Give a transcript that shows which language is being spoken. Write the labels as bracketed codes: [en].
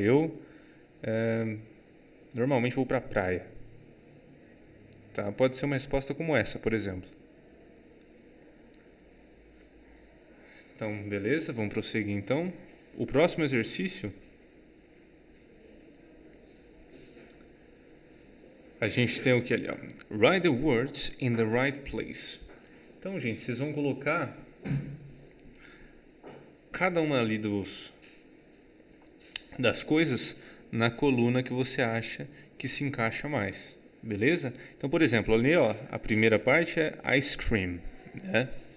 [pt] Eu normalmente vou para a praia. Tá? Pode ser uma resposta como essa, por exemplo. Então, beleza? Vamos prosseguir então. O próximo exercício, a gente tem o que ali, ó? [en] Write the words in the right place. [pt] Então, gente, vocês vão colocar cada uma ali das coisas na coluna que você acha que se encaixa mais, beleza? Então, por exemplo, ali, ó, a primeira parte é ice cream, né?